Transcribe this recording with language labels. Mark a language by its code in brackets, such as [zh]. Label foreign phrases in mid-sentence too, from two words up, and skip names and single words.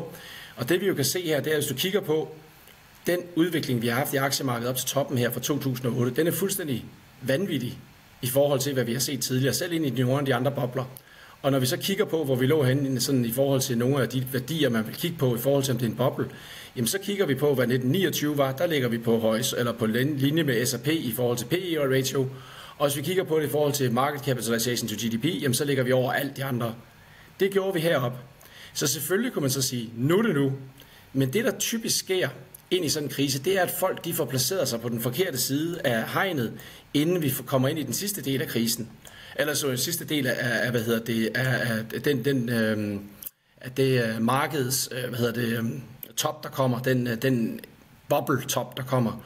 [da] Og det vi jo kan se her, det er, hvis du kigger på den udvikling, vi har haft i aktiemarkedet op til toppen her fra 2008, den er fuldstændig vanvittig i forhold til, hvad vi har set tidligere, selv ind i nogle af de andre bobler. Og når vi så kigger på, hvor vi lå henne sådan i forhold til nogle af de værdier, man vil kigge på i forhold til, om det er en boble, jamen så kigger vi på, hvad 1929 var, der ligger vi på linje med S&P i forhold til PE-ratio, og hvis vi kigger på det i forhold til [en] market capitalization to GDP, [da] jamen så ligger vi over alt de andre. Det gjorde vi heroppe. Så selvfølgelig kunne man så sige, nu er det nu. Men det, der typisk sker ind i sådan en krise, det er, at folk de får placeret sig på den forkerte side af hegnet, inden vi kommer ind i den sidste del af krisen. Eller så den sidste del af det markedets top, der kommer, den bubble-top, der kommer.